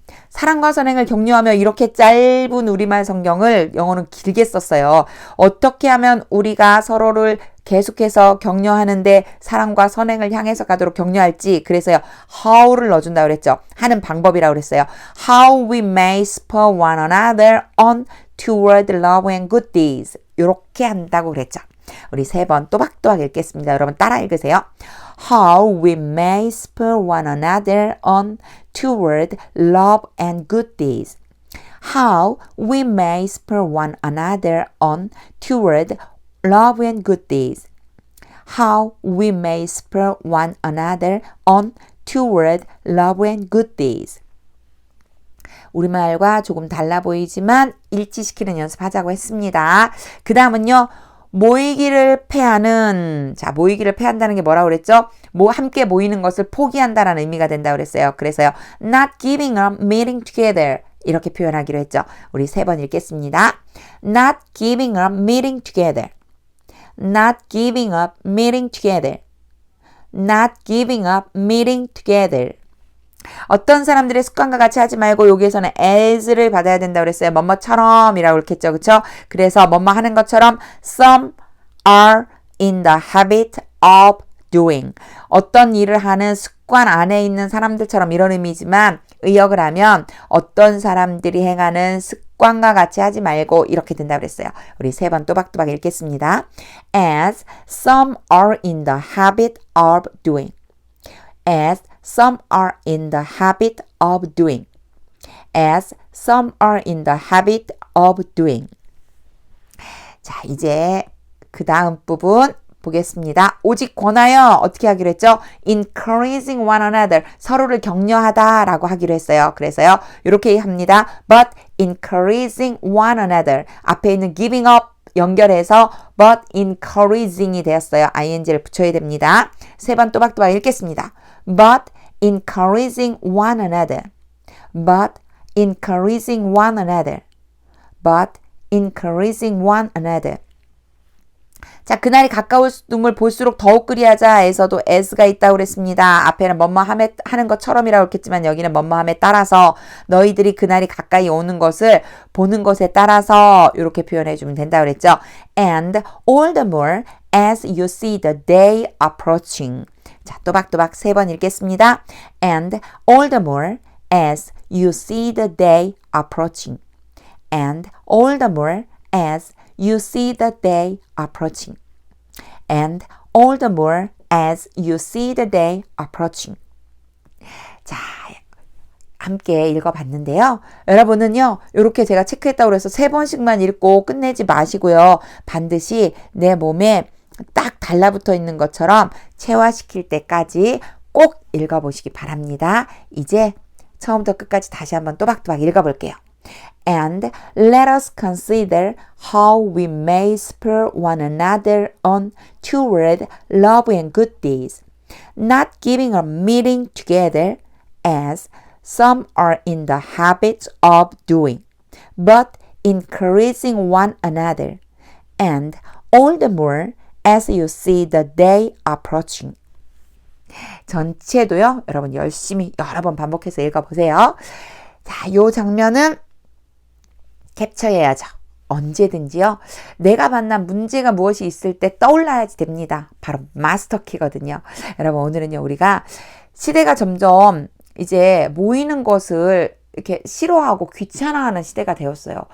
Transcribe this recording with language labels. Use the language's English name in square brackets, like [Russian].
[Korean] 사랑과 선행을 격려하며 이렇게 짧은 우리말 성경을 영어는 길게 썼어요. 어떻게 하면 우리가 서로를 계속해서 격려하는데 사랑과 선행을 향해서 가도록 격려할지 그래서요. how를 넣어준다고 그랬죠. 하는 방법이라고 그랬어요. [English] How we may spur one another on toward love and good deeds. [Korean] 이렇게 한다고 그랬죠. 우리 3번 또박또박 읽겠습니다. 여러분 따라 읽으세요. [English] How we may spur one another on toward love and good deeds. How we may spur one another on toward love and good deeds. How we may spur one another on toward love and good deeds. [Korean] 우리말과 조금 달라 보이지만 일치시키는 연습하자고 했습니다. 그 다음은요. 모이기를 패하는, 자, 모이기를 패한다는 게 뭐라고 그랬죠? 함께 모이는 것을 포기한다라는 의미가 된다고 그랬어요. 그래서요. [English] Not giving up meeting together. [Korean] 이렇게 표현하기로 했죠. 우리 3번 읽겠습니다. [English] Not giving up meeting together. Not giving up meeting together. Not giving up meeting together. [Korean] 어떤 사람들의 습관과 같이 하지 말고 여기에서는 as를 받아야 된다고 그랬어요. 뭐뭐처럼 이라고 그랬겠죠. 그쵸? 그래서 뭐뭐 하는 것처럼 [English] some are in the habit of doing. [Korean] 어떤 일을 하는 습관 안에 있는 사람들처럼 이런 의미지만 의역을 하면 어떤 사람들이 행하는 습관과 같이 하지 말고 이렇게 된다고 그랬어요. 우리 3번 또박또박 읽겠습니다. [English] As some are in the habit of doing. As some are in the habit of doing. As some are in the habit of doing. [Korean] 자, 이제 그 다음 부분 보겠습니다. 오직 권하여 어떻게 하기로 했죠? [English] Encouraging one another. [Korean] 서로를 격려하다라고 하기로 했어요. 그래서요. 이렇게 합니다. [English] But encouraging one another. [Korean] 앞에 있는 giving up 연결해서 but encouraging이 되었어요. ing를 붙여야 됩니다. 3번 또박또박 읽겠습니다. [English] But encouraging one another. But encouraging one another. But encouraging one another. [Korean] 자, 그날이 가까움을 볼수록 더욱 그리하자에서도 as가 있다고 그랬습니다. 앞에는 뭐뭐함에 하는 것처럼이라고 했겠지만 여기는 뭐뭐함에 따라서 너희들이 그날이 가까이 오는 것을 보는 것에 따라서 이렇게 표현해 주면 된다고 그랬죠. [English] And all the more as you see the day approaching. [Korean] 자, 또박또박 3번 읽겠습니다. [English] And all the more as you see the day approaching. And all the more as you see the day approaching. And all the more as you see the day approaching. [Korean] 자, 함께 읽어봤는데요. 여러분은요, 이렇게 제가 체크했다고 해서 3번씩만 읽고 끝내지 마시고요. 반드시 내 몸에 딱 달라붙어 있는 것처럼 체화시킬 때까지 꼭 읽어보시기 바랍니다. 이제 처음부터 끝까지 다시 한번 또박또박 읽어볼게요. [English] And let us consider how we may spur one another on toward love and good deeds, not giving up meeting together as some are in the habit of doing, but encouraging one another, and all the more as you see the day approaching. [Korean] 전체도요, 여러분 열심히 여러 번 반복해서 읽어보세요. 자, 요 장면은 캡처해야죠. 언제든지요. 내가 만난 문제가 무엇이 있을 때 떠올라야지 됩니다. 바로 마스터키거든요. 여러분 오늘은요, 우리가 시대가 점점 이제 모이는 것을 이렇게 싫어하고 귀찮아하는 시대가 되었어요.